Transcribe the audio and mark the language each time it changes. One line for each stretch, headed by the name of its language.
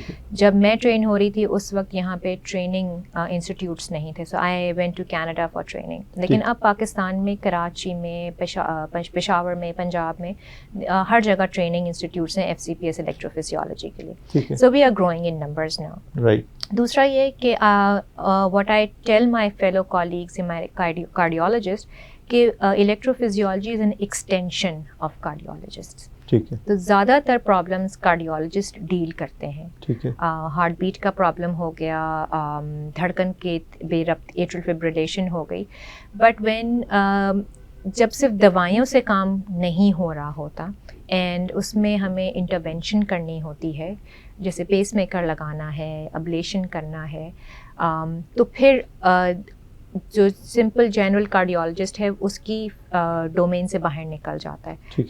Urdu: جب میں ٹرین ہو رہی تھی اس وقت یہاں پہ ٹریننگ انسٹیٹیوٹس نہیں تھے,
English: So I went to Canada for training.
Urdu: لیکن اب پاکستان میں کراچی میں, پشاور میں, پنجاب میں ہر جگہ ٹریننگ انسٹیٹیوٹس ہیں FCPS الیکٹروفزیولوجی کے لیے.
English: So we are growing in numbers now. Right.
Urdu: دوسرا یہ کہ
English: what I tell my fellow colleagues in my cardiologist کہ electrophysiology is an extension of cardiologists.
Urdu: ٹھیک ہے. تو زیادہ تر پرابلمس کارڈیولوجسٹ ڈیل کرتے ہیں. ٹھیک ہے. ہارٹ بیٹ کا پرابلم ہو گیا, دھڑکن کے بے ربط ایٹرل فبریلیشن ہو گئی. بٹ وین جب صرف دوائیوں سے کام نہیں ہو رہا ہوتا اینڈ اس میں ہمیں انٹرونشن کرنی ہوتی ہے, جیسے پیس میکر لگانا ہے, ابلیشن کرنا ہے, تو پھر جو سمپل جنرل کارڈیولوجسٹ ہے اس کی ڈومین سے باہر نکل جاتا ہے.